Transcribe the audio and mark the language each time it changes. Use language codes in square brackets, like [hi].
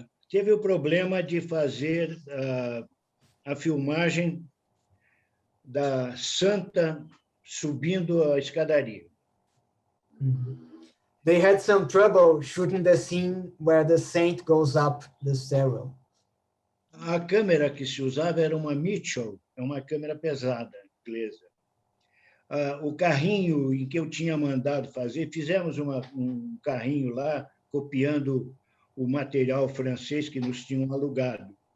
[pt] Teve o problema de fazer a filmagem da Santa subindo a escadaria. [en] They had some trouble shooting the scene where the saint goes up the stairwell. [pt] A câmera que se usava era uma Mitchell, é uma câmera pesada, inglesa. O carrinho em que eu tinha mandado fazer, fizemos um carrinho lá, copiando o material francês que nos tinham alugado.